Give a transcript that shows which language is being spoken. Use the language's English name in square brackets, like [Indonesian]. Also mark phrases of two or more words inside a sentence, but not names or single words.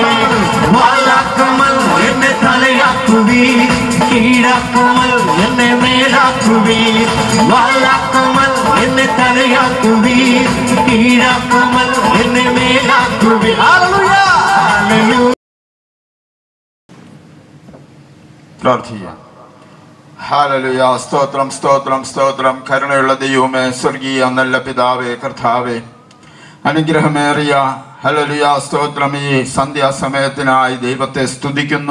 [Tamil] வாழாக்காமல் என்னை தலையாக்குவீர், கீழாக்காமல் என்னை மேலாக்குவீர். வாழாக்காமல் என்னை தலையாக்குவீர், கீழாக்காமல் என்னை மேலாக்குவீர். ஹல்லேலூயா ஹல்லேலൂയ. [Malayalam] പ്രാർത്ഥിക്കാം. ഹല്ലേലൂയ. സ്തോത്രം സ്തോത്രം സ്തോത്രം. കരുണയുള്ള ദൈവമേ, സ്വർഗീയ നല്ല പിതാവേ, കർത്താവേ, അനുഗ്രഹമേറിയ ഹല്ലേലൂയ സ്തോത്രം. ഈ സന്ധ്യാസമയത്തിനായി ദൈവത്തെ സ്തുതിക്കുന്നു.